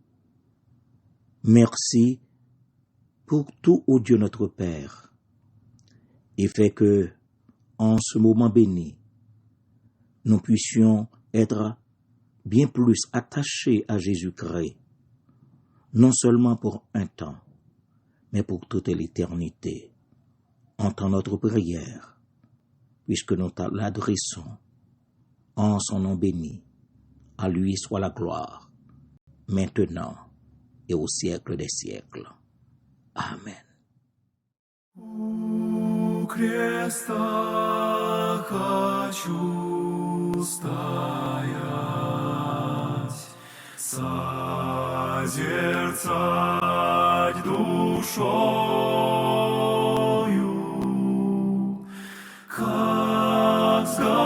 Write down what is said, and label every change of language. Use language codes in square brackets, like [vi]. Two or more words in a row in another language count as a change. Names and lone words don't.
[fr] Merci pour tout, ô Dieu notre Père, et fais que, en ce moment béni, nous puissions être bien plus attachés à Jésus-Christ, non seulement pour un temps, mais pour toute l'éternité. Entends notre prière, puisque nous l'adressons en son nom béni. À lui soit la gloire, maintenant et au siècle des siècles. Amen. [ru] У креста хочу стоять, созерцать душою, как с